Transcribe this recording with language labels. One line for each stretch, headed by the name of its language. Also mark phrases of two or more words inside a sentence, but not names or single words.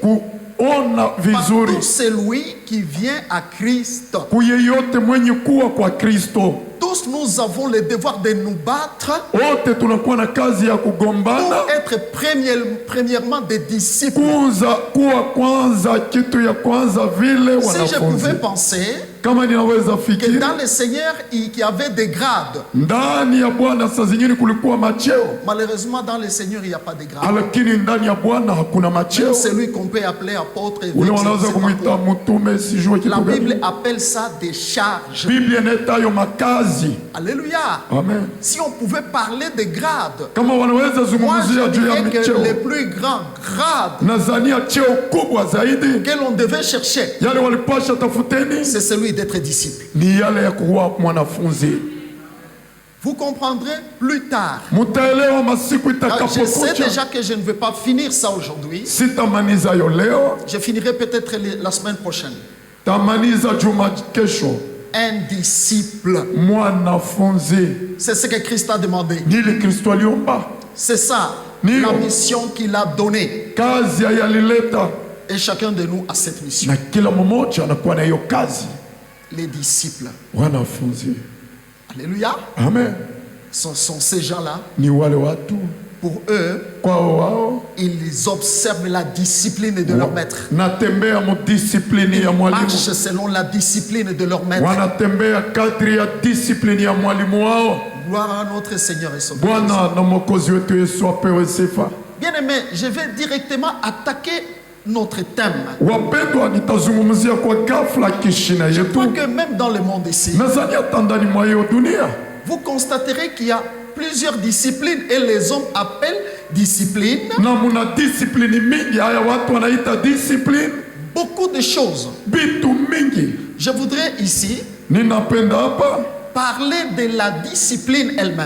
Swahili: kuona
French: par
Swahili: vizuri
French: tout celui qui vient à Christ.
Swahili: kuyeyote mwenye kuwa kwa Kristo.
French: Tous nous avons le devoir de nous battre
Swahili: Wote tunakuwa na kazi ya kugombana
French: pour être premièrement des disciples.
Swahili: kuwa kwanza, kitu ya kwanza vile
French: Si je
Swahili: wanafunzi.
French: pouvais penser
Swahili: Kama ninaweza
French: que
Swahili: fikiri,
French: dans le Seigneur, il y avait des grades.
Swahili: ndani ya Bwana saa zingine kulikuwa macheo,
French: Malheureusement, dans le Seigneur, il n'y a pas de grades.
Swahili: lakini ndani ya Bwana hakuna macheo.
French: Celui qu'on peut appeler apôtre, évêque,
Swahili: Ule
French: je ne
Swahili: wanaweza
French: sais pas
Swahili: kumwita
French: quoi.
Swahili: mtume, sijue
French: La
Swahili: kitu
French: Bible
Swahili: gani.
French: appelle ça des charges.
Swahili: Biblia inaita hayo makazi.
French: Alléluia.
Swahili: Amen.
French: Si on pouvait parler de grades,
Swahili: Kama wanaweza
French: moi
Swahili: zungumzia
French: je
Swahili: juu ya
French: dirais que
Swahili: micheo,
French: les plus grands grades
Swahili: nazania cheo kubwa zaidi
French: que l'on devait chercher,
Swahili: yale walipasha tafuteni
French: c'est celui d'être disciple.
Swahili: ni yale ya kuwa mwanafunzi.
French: Vous comprendrez plus tard.
Swahili: Mutaelewa masiku
French: Je sais
Swahili: itakapokuja.
French: déjà que je ne vais pas finir ça aujourd'hui.
Swahili: Sitamaniza yo leo,
French: Je finirai peut-être la semaine prochaine.
Swahili: tamaniza juma kesho.
French: Un disciple.
Swahili: Mwanafunzi
French: C'est ce que Christ a demandé.
Swahili: nili Kristo aliomba,
French: C'est ça,
Swahili: Nio.
French: la mission qu'il a donnée.
Swahili: kazi yalileta,
French: Et chacun de nous a cette mission.
Swahili: na kila mmoja anakuwa na hiyo kazi.
French: Les disciples.
Swahili: Wanafunzi,
French: Alléluia.
Swahili: amen,
French: Ce sont ces gens-là.
Swahili: ni wale watu
French: Pour eux,
Swahili: kwao wao
French: ils observent la discipline de leur maître.
Swahili: natembea mudisiplini ya mwalimu,
French: Marchent selon la discipline de leur maître.
Swahili: wanatembea kadri ya disiplini ya mwalimu wao.
French: Gloire à notre Seigneur et Sauveur.
Swahili: Bwana na mwokozi wetu Yesu apewe sifa.
French: Bien aimé, je vais directement attaquer notre thème.
Swahili: Wapendwa, nitazungumzia kwa ghafla kishina
French: Je crois
Swahili: yetu.
French: que même dans le monde ici,
Swahili: Nadhani hata ndani mwa hiyo dunia
French: vous constaterez qu'il y a plusieurs disciplines et les hommes appellent discipline
Swahili: na muna disiplini mingi, haya watu wanaita discipline,
French: beaucoup de choses.
Swahili: bitu mingi.
French: Je voudrais ici
Swahili: Ninapenda hapa
French: parler de la discipline elle-même.